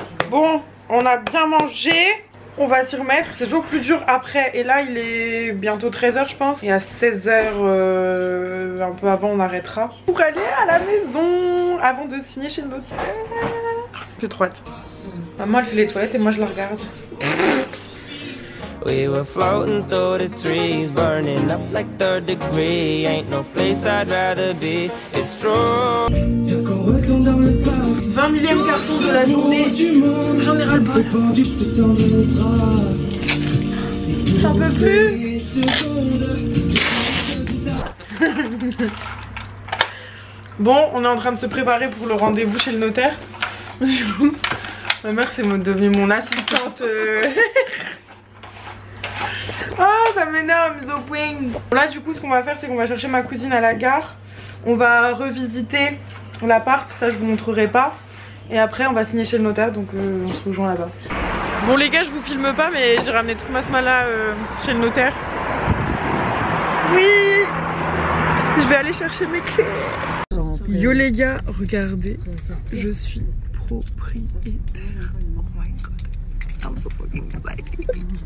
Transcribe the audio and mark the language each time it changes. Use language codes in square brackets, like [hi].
[fr] Bon, on a bien mangé. On va s'y remettre. C'est toujours plus dur après. Et là, il est bientôt 13 h, je pense. Et à 16 h, un peu avant, on arrêtera. Pour aller à la maison. Avant de signer chez le notaire. J'ai trop hâte. Maman, elle fait les toilettes et moi, je la regarde. [en] We were floating through the trees, burning up like 3rd degree. Ain't no place I'd rather be. It's true. [fr] 20 millième carton de la journée. J'en ai ras le bol. J'en peux plus. Bon, on est en train de se préparer pour le rendez-vous chez le notaire. Ma mère c'est devenue mon assistante. Ah, ça m'énerve, mise au point. Là du coup ce qu'on va faire c'est qu'on va chercher ma cousine à la gare. On va revisiter l'appart, ça je vous montrerai pas. Et après on va signer chez le notaire, donc on se rejoint là-bas. Bon les gars, je vous filme pas mais j'ai ramené toute ma smala chez le notaire. Oui, je vais aller chercher mes clés. Yo les gars, regardez, je suis propriétaire. [en] Oh my god, I'm so fucking excited.